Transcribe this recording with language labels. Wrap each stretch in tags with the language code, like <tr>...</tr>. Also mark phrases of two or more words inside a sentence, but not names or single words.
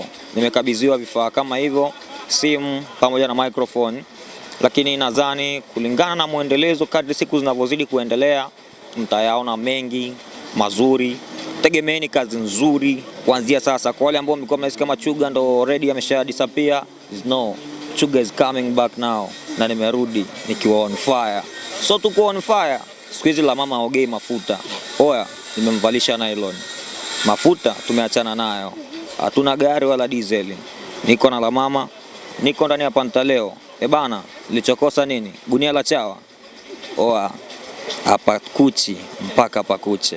<sw>Nimekabidhiwa vifaa kama hivyo, simu pamoja na microphone, lakini nadhani kulingana na muendelezo, kadri siku zinavyozidi kuendelea, mtayaona mengi mazuri. Tegemeeni kazi nzuri kuanzia sasa. Kwa wale ambao mlikuwa mnahisi kama Chuga ndo already amesha disappear,</sw> <en>no, Chuga is coming back now,</en> <sw>na nimerudi nikiwa</sw> <en>on fire.</en> <sw>So tuko</sw> <en>on fire.</en> <sw>Siku hizi la mama ogei mafuta. Oya, nimemvalisha nylon. Mafuta tumeachana nayo. Hatuna gari wala diesel. Niko na la mama, niko ndani ya Pantaleo. Bana, nilichokosa nini? Gunia la chawa. Oa, hapa kuchi mpaka pakuche.</sw>